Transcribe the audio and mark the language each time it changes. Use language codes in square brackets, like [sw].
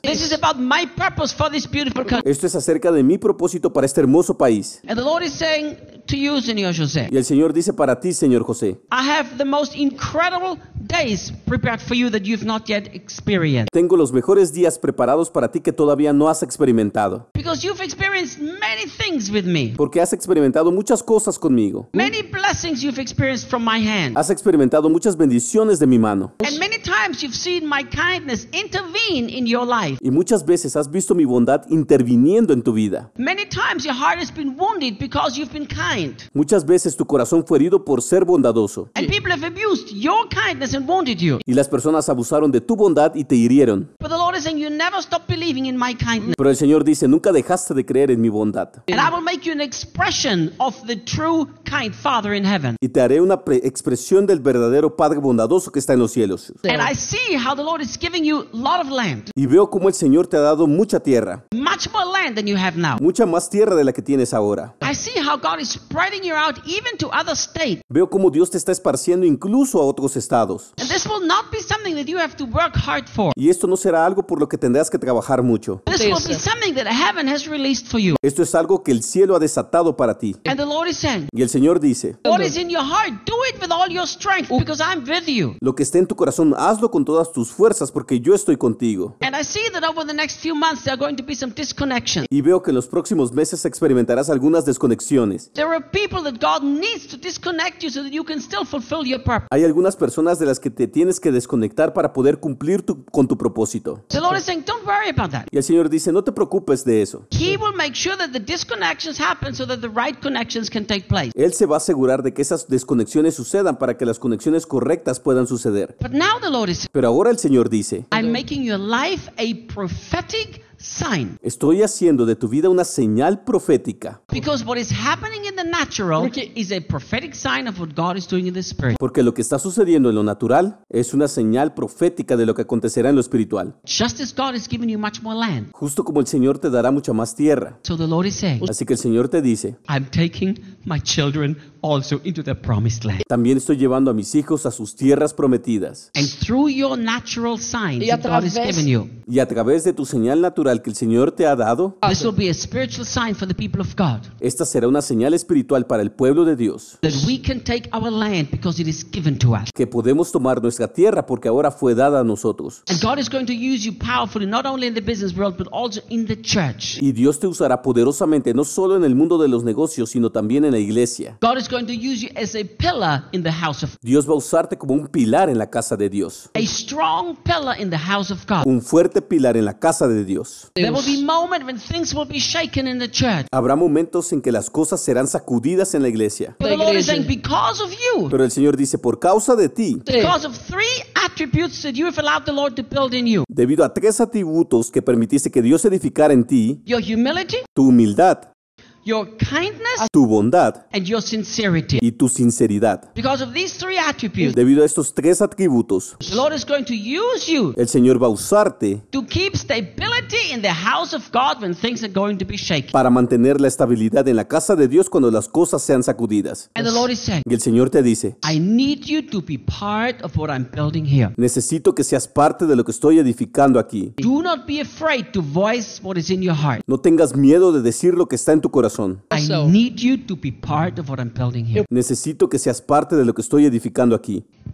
[en] This is about my purpose for this beautiful country. [es] Esto es acerca de mi propósito para este hermoso país. [en] And the Lord is saying to you, Señor José. [es] Y el Señor dice para ti, Señor José. [en] I have the most incredible days prepared for you that you've not yet experienced. [es] Tengo los mejores días preparados para ti que todavía no has experimentado. [en] Because you've experienced many things with me. [es] Porque has experimentado muchas cosas conmigo. [en] Many blessings you've experienced from my hand. [es] Has experimentado muchas bendiciones de mi mano. [en] And many times you've seen my kindness intervene in your life. [es] Y muchas veces has visto mi bondad interviniendo en tu vida. [en] Many times your heart has been wounded because you've been kind. [es] Muchas veces tu corazón fue herido por ser bondadoso. [en] And people have abused your kindness and wounded you. [es] Y las personas abusaron de tu bondad y te hirieron. [en] But the Lord is saying you never stop believing in my kindness. [es] Pero el Señor dice, nunca dejaste de creer en mi bondad. [en] And I will make you an expression of the true kind Father in heaven. [es] Y te haré una expresión del verdadero Padre bondadoso que está en los cielos. [en] And I see how the Lord is giving you a lot of land. [es] Y veo cómo el Señor te ha dado mucha tierra. [en] Much more land than you have now. [es] Mucha más tierra de la que tienes ahora. [en] I see how God is spreading you out even to other states. [es] Veo cómo Dios te está esparciendo incluso a otros estados. [en] And this will not be something that you have to work hard for. [es] Y esto no será algo por lo que tendrás que trabajar mucho. [en] This will be something that heaven has released for you. [es] Esto es algo que el cielo ha desatado para ti. [en] And the Lord is saying, [es] y el Señor dice, [en] what is in your heart, do it with all your strength because I'm with you. [es] Lo que esté en tu corazón, hazlo con todas tus fuerzas porque yo estoy contigo. [en] And I see that over the next few months there are going to be some disconnections. [es] Y veo que en los próximos meses experimentarás algunas desconexiones. [en] There are people that God needs to disconnect you so that you can still fulfill your purpose. [es] Hay algunas personas de las que te tienes que desconectar para poder cumplir con tu propósito. [en] The Lord is saying, don't worry about that. [es] Y el Señor dice, no te preocupes de eso. [en] He will make sure that the disconnections happen so that the right connections can take place. [es] Él se va a asegurar de que esas desconexiones sucedan para que las conexiones correctas puedan suceder. [en] But now the Lord is saying, [es] pero ahora el Señor dice, [en] I'm making your life a prophetic sign. [es] Estoy haciendo de tu vida una señal profética. [en] Because what is happening in the natural is a prophetic sign of what God is doing in the spirit. [es] Porque lo que está sucediendo en lo natural es una señal profética de lo que acontecerá en lo espiritual. [en] Just as God has given you much more land. [es] Justo como el Señor te dará mucha más tierra. [en] So the Lord is saying, [es] así que el Señor te dice, [en] I'm taking my children also into the promised land. [es] También estoy llevando a mis hijos a sus tierras prometidas. [en] And through your natural signs that God has given you. [es] Y a través de tu señal natural que el Señor te ha dado. [en] This will be a spiritual sign for the people of God. [es] Esta será una señal espiritual para el pueblo de Dios. [en] That we can take our land because it is given to us. [es] Que podemos tomar nuestra tierra porque ahora fue dada a nosotros. [en] And God is going to use you powerfully not only in the business world but also in the church. [es] Y Dios te usará poderosamente no solo en el mundo de los negocios sino también en la iglesia. [en] God is going to use you as a pillar in the house of. [es] Dios va a usarte como un pilar en la casa de Dios. [en] A strong pillar in the house of God. [es] Un fuerte pilar en la casa de Dios. Dios. Habrá momentos en que las cosas serán sacudidas en la iglesia. Pero el Señor dice, por causa de ti. Debido a tres atributos que permitiste que Dios edificara en ti. [en] Your humility, [es] tu humildad. [en] Your kindness, [es] tu bondad. [en] And your sincerity. [es] Y tu sinceridad. [en] Because of these three attributes, [es] debido a estos tres atributos. [en] The Lord is going to use you, [es] el Señor va a usarte. [en] To keep stability in the house of God when things are going to be shaken. [es] Para mantener la estabilidad en la casa de Dios cuando las cosas sean sacudidas. [en] And the Lord is saying, [es] y el Señor te dice. [en] I need you to be part of what I'm building here. [es] Necesito que seas parte de lo que estoy edificando aquí. [en] Do not be afraid to voice what is in your heart. [es] No tengas miedo de decir lo que está en tu corazón. [en] I need you to be part of what I'm building here. [es] Necesito que seas parte de lo que estoy edificando aquí.